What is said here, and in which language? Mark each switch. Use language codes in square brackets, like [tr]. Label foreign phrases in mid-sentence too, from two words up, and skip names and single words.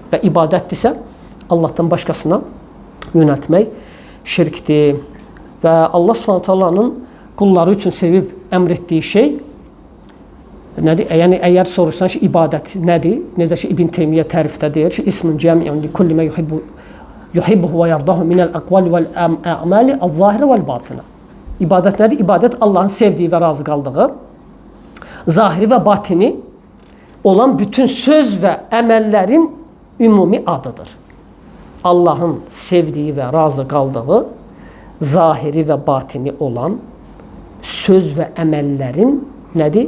[az] Və ibadətdirsə Allahdan başqasına yönəltmək şirkdir. Və Allah Subhanahu taalanın qulları üçün sevib əmr etdiyi şey nədir? Yəni əgər soruşsan ki, ibadət nədir? Necə ki İbn Teymiyyə tərifdə deyir ki, [ar] اسم جامع لكل ما يحبه ويرضاه من الأقوال والأعمال الظاهرة والباطنة. [az] İbadət nədir? İbadət Allahın sevdiyi və razı qaldığı zahiri və batini olan bütün söz və əməllərin ümumi adıdır. Allahın sevdiyi və razı qaldığı, zahiri və batini olan söz və əməllərin nədir?